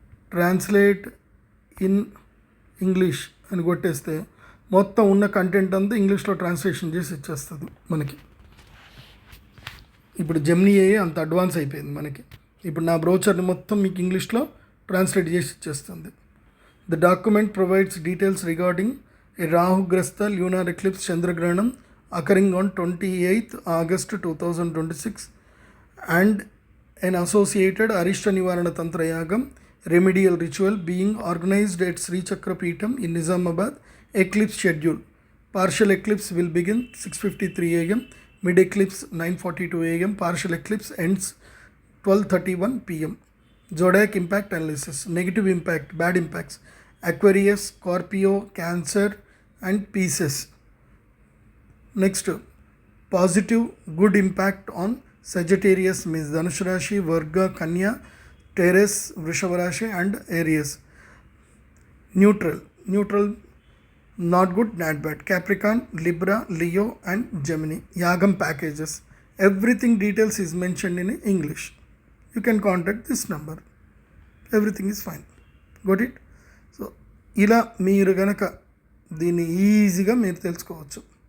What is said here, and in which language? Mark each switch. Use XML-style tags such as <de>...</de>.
<te>Translate in English అని కొట్టేస్తే మొత్తం ఉన్న కంటెంట్ అంతా ఇంగ్లీష్లో ట్రాన్స్లేషన్ చేసి ఇచ్చేస్తుంది మనకి. ఇప్పుడు జెమినీ ఏఐ అంత అడ్వాన్స్ అయిపోయింది మనకి. ఇప్పుడు నా బ్రౌచర్ని మొత్తం మీకు ఇంగ్లీష్లో ట్రాన్స్లేట్ చేసి ఇచ్చేస్తుంది.</te> <en>The document provides details regarding a రాహుగ్రస్త lunar eclipse చంద్రగ్రహణం occurring on 28th August 2026 and an associated Arishta Nivarana Tantra Yagam remedial ritual being organized at Sri Chakra Peetham in Nizamabad. Eclipse schedule. Partial eclipse will begin 6:53 a.m. Mid eclipse 9:42 a.m. Partial eclipse ends 12:31 p.m. Zodiac impact analysis. Negative impact, bad impacts. Aquarius, Scorpio, Cancer and Pisces. Next, positive good impact on Sagittarius means Dhanush Rashi, Varga, Kanya, Taurus, Vrishabha Rashi and Aries. Neutral not good, not bad. Capricorn, Libra, Leo and Gemini. Yagam packages. Everything details is mentioned in English. You can contact this number. Everything is fine. Got it?</en> <te>So ఇలా మీరు గనక దీన్ని ఈజీగా మీరు తెలుసుకోవచ్చు.</te>